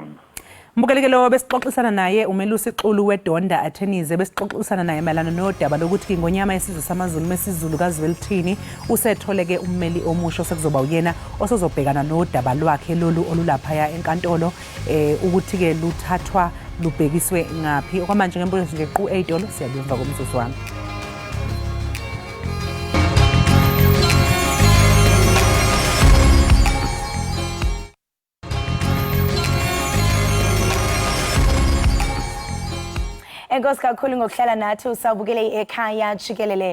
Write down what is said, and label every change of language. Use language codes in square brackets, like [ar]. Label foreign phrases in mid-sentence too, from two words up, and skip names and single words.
[zu] Mbukeli-ke lo besixoxisana naye uMelusi Xulu weDonda Attorneys besixoxisana naye mayelana nodaba lokuthi ngonyama yesizwe samaZulu mesizulu kaZwelithini usetholeke ummeli omusha sekuzoba uyena osozobhekana nodaba lwakhe lolu olulaphaya enkantolo ukuthi-ke luthathwa lubhekiswe ngaphi okwamanje ngembuzo nje qu 8 siyabuyela komzuzu wami. [xh] Enkosi kakhulu ngokuhlala nathi usabukele Ekhaya Jikelele.